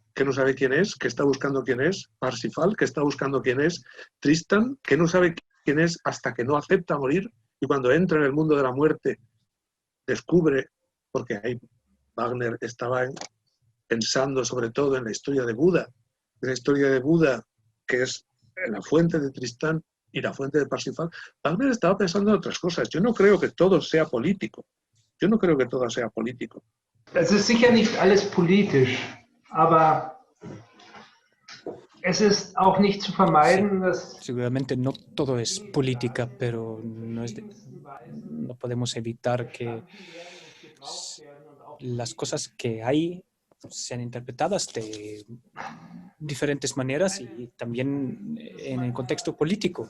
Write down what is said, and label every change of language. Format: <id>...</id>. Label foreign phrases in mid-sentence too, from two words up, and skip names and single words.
<es>no sabe quién es, que está buscando quién es, Parsifal, que está buscando quién es, Tristan, que no sabe quién es hasta que no acepta morir, y cuando entra en el mundo de la muerte descubre, porque ahí Wagner estaba pensando sobre todo en la historia de Buda, que es la fuente de Tristán y la fuente de Parsifal. Wagner estaba pensando en otras cosas. Yo no creo que todo sea político.</es> <de>Es ist sicher nicht alles politisch, aber es ist auch nicht zu vermeiden, dass...</de> <es>Seguramente no todo es política, pero no podemos evitar que las cosas que hay sean interpretadas de diferentes maneras y también en el contexto político.</es>